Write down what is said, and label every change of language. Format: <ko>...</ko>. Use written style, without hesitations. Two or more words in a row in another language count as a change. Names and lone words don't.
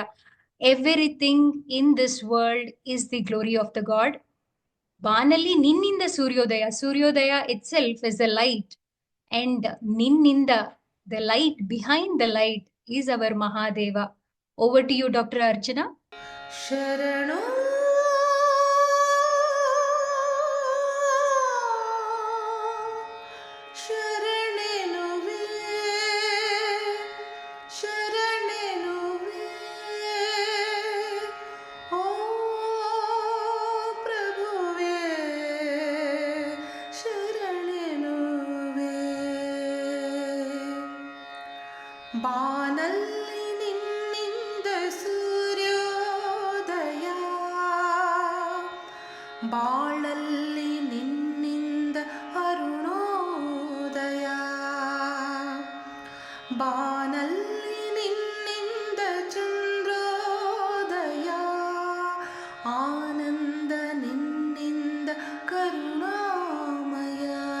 <en>Everything in this world is the glory of the God.</en> <kn>ಬಾನಲ್ಲಿ ನಿನ್ನಿಂದ ಸೂರ್ಯೋದಯ.</kn> <en>Suryodaya itself is the light, and Ninninda, the light behind the light, is our Mahadeva. Over to you, Dr. Archana.</en> <kn>ಶರಣೋ ಶರಣೆನುವೆ ಶರಣೆನುವೆ ಓ ಪ್ರಭುವೆ ಶರಣೆನುವೆ ಬಾನಲ್ಲಿ ನಿನ್ನಿಂದ ಸೂರ್ಯೋದಯ ಬಾಳಲ್ಲಿ ನಿನ್ನಿಂದ ಅರುಣೋದಯ ಬಾನಲ್ಲಿ ನಿನ್ನಿಂದ ಚಂದ್ರೋದಯ ಆನಂದ ನಿನ್ನಿಂದ ಕರುಣಾಮಯ</kn>